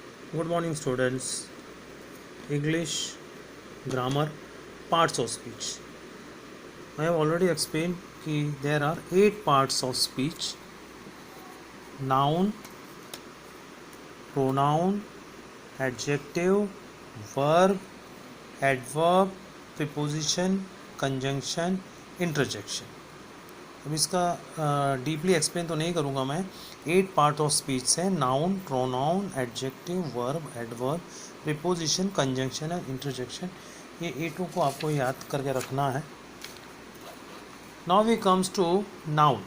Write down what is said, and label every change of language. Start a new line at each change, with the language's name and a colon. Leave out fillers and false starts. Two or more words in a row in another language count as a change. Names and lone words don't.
English: Good morning, students. English, grammar, parts of speech. I have already explained कि there are 8 parts of speech: noun, pronoun, adjective, verb, adverb, preposition, conjunction, interjection.
Hindi: अब इसका
English: deeply explain
Hindi: तो नहीं करूँगा मैं.
English: 8 part of speech है: noun, pronoun, adjective, verb, adverb, preposition, conjunction and interjection.
Hindi: ये 8 को आपको याद करके रखना है.
English: now we comes to noun.